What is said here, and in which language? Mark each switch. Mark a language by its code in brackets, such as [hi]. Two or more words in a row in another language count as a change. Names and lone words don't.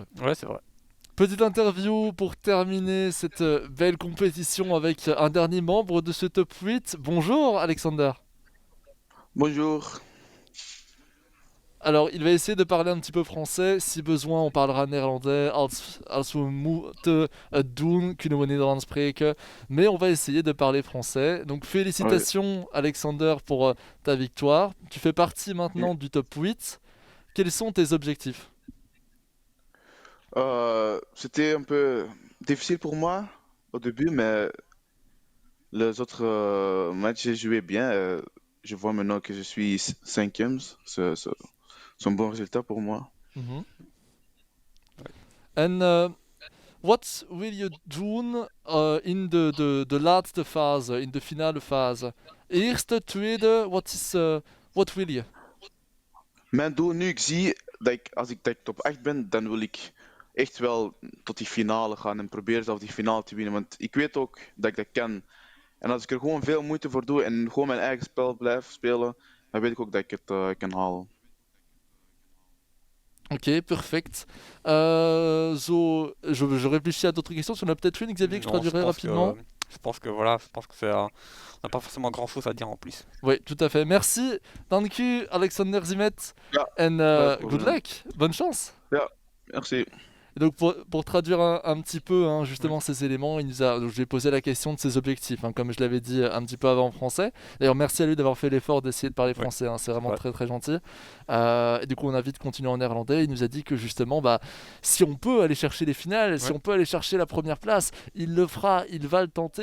[fr] Ouais, c'est vrai. Petite interview pour terminer cette belle compétition avec un dernier membre de ce top 8. Bonjour Alexander. Bonjour. Alors, il va essayer de parler un petit peu français. Si besoin, on parlera néerlandais. [nl] Als we moeten het doen, kunnen we Nederlands spreken. [fr] Mais on va essayer de parler français. Donc, félicitations Alexander pour ta victoire. Tu fais partie maintenant du top 8. Quels sont tes objectifs? C'était un peu difficile pour moi au début, mais les autres matchs, j'ai joué bien. Je vois maintenant que je suis cinquième. C'est un bon résultat pour moi. [nl] Mhm. [en] And what will you do [nl] in de laatste fase, in de finale fase? Eerste, tweede, [en] what will you? [nl] Mijn doel nu, ik zie dat als ik top 8 ben, dan wil ik echt wel tot die finale gaan en proberen zelf die finale te winnen. Want ik weet ook dat ik dat kan. En als ik er gewoon veel moeite voor doe en gewoon mijn eigen spel blijf spelen, dan weet ik ook dat ik het kan halen. [fr] Ok, perfect. Je réfléchis à d'autres questions. Si on a peut-être une, Xavier, que je Non, traduirai rapidement. je pense que voilà, je pense que c'est, on n'a pas forcément grand chose à dire en plus. Oui, tout à fait. Merci. [nl] Dank u, Alexander Zimet. Ja, [en] And [fr] pas de [en] good [fr] problème. luck. Bonne chance. Merci. Et donc pour traduire un petit peu hein, justement ces éléments, donc je lui ai posé la question de ses objectifs, hein, comme je l'avais dit un petit peu avant en français. D'ailleurs merci à lui d'avoir fait l'effort d'essayer de parler français, hein, c'est vraiment très très gentil. Et du coup on a vite continué en néerlandais, il nous a dit que justement si on peut aller chercher les finales, si on peut aller chercher la première place, il le fera, il va le tenter.